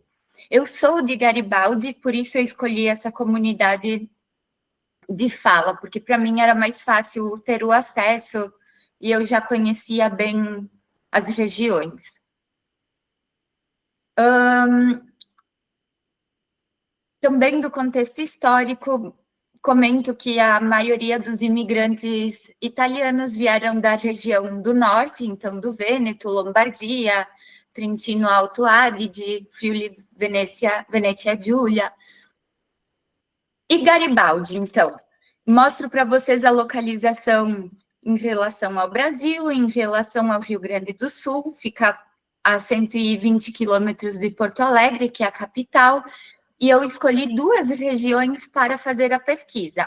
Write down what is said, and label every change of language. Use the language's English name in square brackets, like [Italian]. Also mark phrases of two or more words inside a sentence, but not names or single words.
[Portuguese] Eu sou de Garibaldi, por isso eu escolhi essa comunidade de fala, porque para mim era mais fácil ter o acesso e eu já conhecia bem as regiões. Também do contexto histórico, comento que a maioria dos imigrantes italianos vieram da região do norte, então do Vêneto, Lombardia, Trentino Alto Adige, Friuli, Venezia Giulia. E Garibaldi, então, mostro para vocês a localização em relação ao Brasil, em relação ao Rio Grande do Sul, fica a 120 quilômetros de Porto Alegre, que é a capital, e eu escolhi duas regiões para fazer a pesquisa.